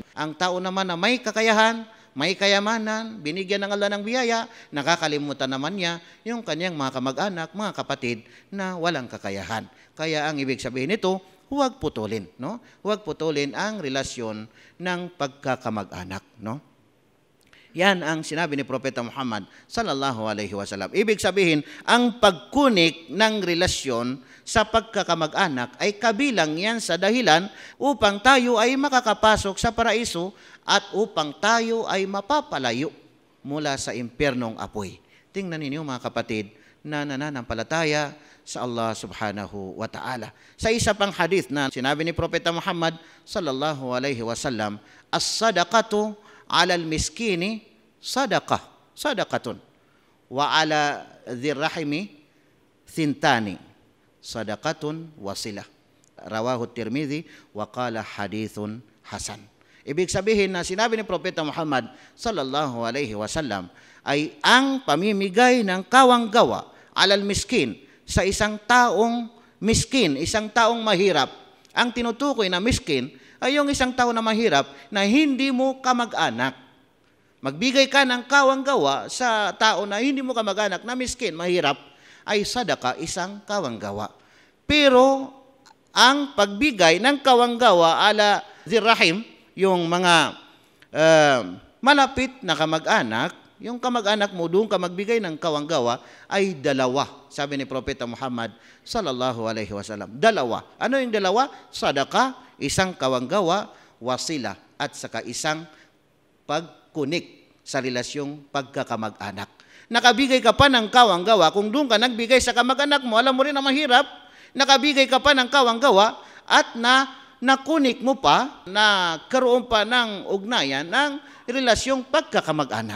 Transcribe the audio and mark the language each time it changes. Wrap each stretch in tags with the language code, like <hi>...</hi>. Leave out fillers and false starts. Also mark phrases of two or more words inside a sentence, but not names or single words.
<tl>Ang tao naman na may kakayahan, may kayamanan, binigyan ng Allah ng biyaya, nakakalimutan naman niya yung kanyang mga kamag-anak, mga kapatid na walang kakayahan. Kaya ang ibig sabihin nito, huwag putulin, no? Huwag putulin ang relasyon ng pagkakamag-anak, no? Yan ang sinabi ni Propeta Muhammad</tl> <ar>صلى الله عليه وسلم.</ar> <tl>Ibig sabihin, ang pagkunik ng relasyon sa pagkakamag-anak ay kabilang yan sa dahilan upang tayo ay makakapasok sa paraiso at upang tayo ay mapapalayo mula sa impyernong apoy. Tingnan ninyo mga kapatid na nananampalataya sa Allah</tl> <ar>سبحانه وتعالى.</ar> <tl>Sa isa pang hadith na sinabi ni Propeta Muhammad</tl> <ar>صلى الله عليه وسلم, الصدقة على المسكين صدقة وعلى ذي الرحم ثنتان صدقة وصلة. رواه الترمذي وقال حديث حسن.</ar> <tl>Ibig sabihin na sinabi ni Propeta Muhammad</tl> <ar>صلى الله عليه وسلم</ar> <tl>ay ang pamimigay ng kawanggawa</tl> <ar>على المسكين</ar> <tl>sa isang taong miskin, isang taong mahirap. Ang tinutukoy na miskin ay yung isang tao na mahirap na hindi mo kamag-anak. Magbigay ka ng kawanggawa sa tao na hindi mo kamag-anak na miskin, mahirap, ay sadaka, isang kawanggawa. Pero ang pagbigay ng kawanggawa</tl> <ar>على ذي الرحم,</ar> <tl>yung mga malapit na kamag-anak, yung kamag-anak mo doon ka magbigay ng kawanggawa ay dalawa. Sabi ni Propeta Muhammad</tl> <ar>صلى الله عليه وسلم,</ar> <tl>dalawa. Ano yung dalawa? Sadaka, isang kawanggawa, wasila, at saka isang pagkunik sa relasyong pagkakamag-anak. Nakabigay ka pa ng kawanggawa, kung doon ka nagbigay sa kamag-anak mo, alam mo rin na mahirap, nakabigay ka pa ng kawanggawa at nakunik mo pa, na karoon pa ng ugnayan ng relasyong pagkakamag-anak.</tl>